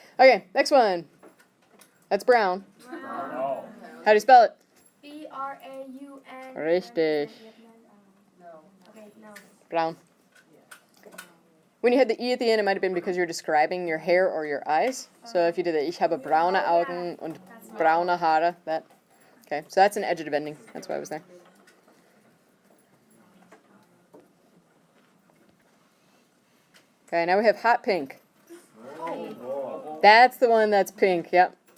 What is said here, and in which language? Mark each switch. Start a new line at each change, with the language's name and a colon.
English: Okay, next one. That's brown. Brown. How do you spell it?
German: B-R-A-U-N. Richtig.
English: Okay, no. Brown. When you had the E at the end, it might have been because you're describing your hair or your eyes. So if you did it,
German: ich habe braune Augen und braune Haare.
English: That. Okay, so that's an adjective ending. That's why I was there. Okay, now we have hot pink. That's the one that's pink, yep.